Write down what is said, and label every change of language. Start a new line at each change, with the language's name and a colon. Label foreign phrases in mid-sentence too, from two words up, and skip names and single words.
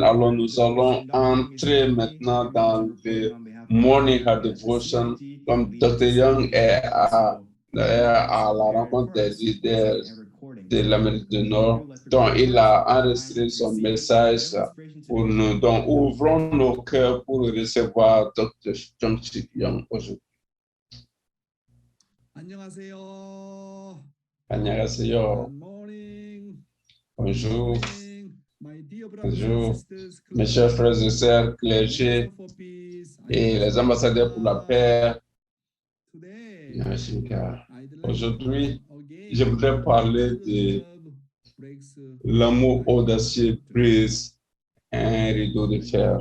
French: Alors, nous allons entrer maintenant dans le Morning Heart Devotion. Comme Dr. Young est à la rencontre des leaders de l'Amérique du Nord, dont il a enregistré son message pour nous. Donc, ouvrons nos cœurs pour recevoir Dr. Jung-Sik Young aujourd'hui.
Korean: 안녕하세요. Annyeonghaseyo.
French: Bonjour. Bonjour. Mes chers frères et sœurs, clergés et les ambassadeurs pour la paix. Aujourd'hui, je voudrais parler de l'amour audacieux brise un rideau de fer.